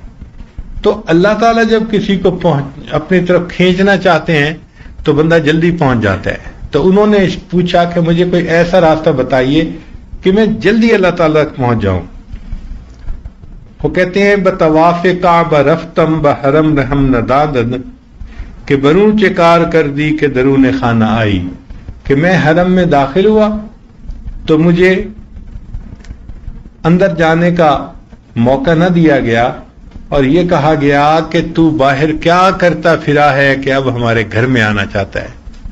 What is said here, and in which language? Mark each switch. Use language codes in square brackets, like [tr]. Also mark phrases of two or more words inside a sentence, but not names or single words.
[ur] تو اللہ تعالیٰ جب کسی کو اپنی طرف کھینچنا چاہتے ہیں تو بندہ جلدی پہنچ جاتا ہے. تو انہوں نے پوچھا کہ مجھے کوئی ایسا راستہ بتائیے کہ میں جلدی اللہ تعالیٰ تک پہنچ جاؤں. وہ کہتے ہیں [fa] بطواف کعبہ رفتم بحرم رحم ندادن، کہ برون چکار کر دی کہ درون خانہ آئی، [ur] کہ میں حرم میں داخل ہوا تو مجھے اندر جانے کا موقع نہ دیا گیا اور یہ کہا گیا کہ تو باہر کیا کرتا پھرا ہے کہ اب ہمارے گھر میں آنا چاہتا ہے.